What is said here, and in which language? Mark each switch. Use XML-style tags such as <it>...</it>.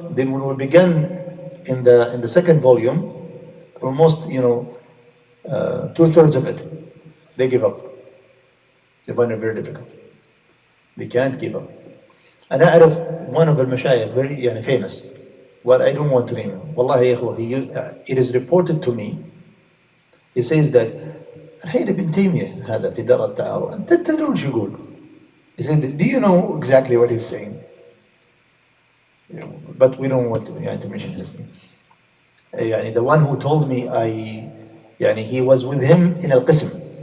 <en>Then when we began in the second volume, almost 2/3 of it, they give up. They find it very difficult. They can't give up. And I أعرف one of المشايخ very famous. Well, I don't want to name him. Wallahi ya ikhwa, it is reported to me. He says that</en> <ar>الحين ابن تيمية هذا في دار التعارض. أنت تدرون شو يقول?</ar> <en>He said, do you know exactly what he's saying? But we don't want to mention his name. The one who told me, he was with him in القسم.</en>